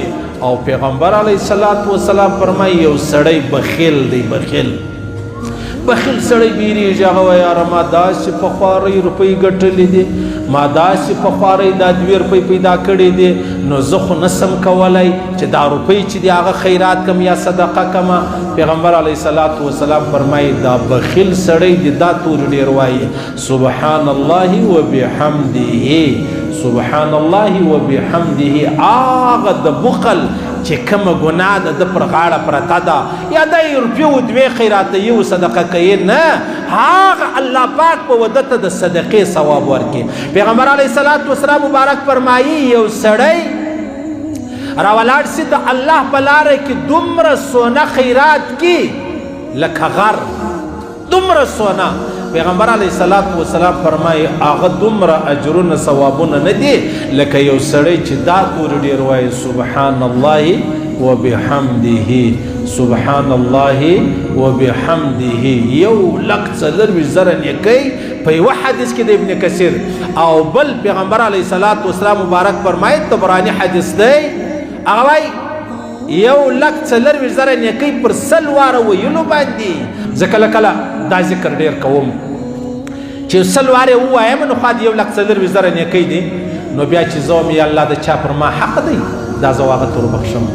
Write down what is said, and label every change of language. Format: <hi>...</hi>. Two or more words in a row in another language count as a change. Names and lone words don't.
<ps>او پیغمبر</ps> <ar>علیه الصلاۃ والسلام</ar> <ps>فرمایي یو سړی بخیل دی بخیل سړی بیریږي هغه وایي یاره ما داسې په خوارۍ روپۍ ګټلې دي ما داسې په خوارۍ دا 2 روپۍ پیدا کړې دي نو زه خو نسم کولی چې دا روپۍ چې دي هغه خیرات کم یا صدقه کمه. پیغمبر</ps> <ar>علیه الصلاۃ والسلام</ar> <ps>فرمایي دا بخیل سړی دی دا تورې ډېر وایي</ps> <ar>سبحان الله وبحمده سبحان الله وبحمده</ar> <ps>هغه د بخل چې کومه ګناه ده د پر غاړه پرته ده یا د روپیو 2 خیراته یو صدقه کوي نه هغه الله پاک په ودته د صدقې ثواب ورکړي. پیغمبر</ps> <ar>علیه الصلاۃ والسلام</ar> <ps>مبارک فرمایي یو سړی راولاړ سي د الله په لاره کې دومره سونه خیرات کی لکه غر دومره سونه پیغمبر</ps> <ar>علیه الصلاۃ والسلام</ar> <ps>فرمایي هغه دومره اجرونه ثوابونه نه دي لکه یو سړی چې دا تورې ډېر وایي</ps> <ar>سبحان الله وبحمده سبحان الله وبحمده</ar> <ps>1,40,000 نیکۍ په یوه حدیث کې د ابن کثیر او بل پیغمبر</ps> <ar>علیه الصلاۃ والسلام</ar> <ps>مبارک فرمایي طبراني حدیث دی هغه وایي 1,40,000 نیکۍ پر 100 واره ویلو باندې زه کله کله دا ذکر ډېر کوم چې 100 واره ووایم نو خوا د 1,40,000 نیکۍ دي نو بیا چې زه وایم یا الله د چا پر ما حق دی دا زه هغه ته وربخښم</ps>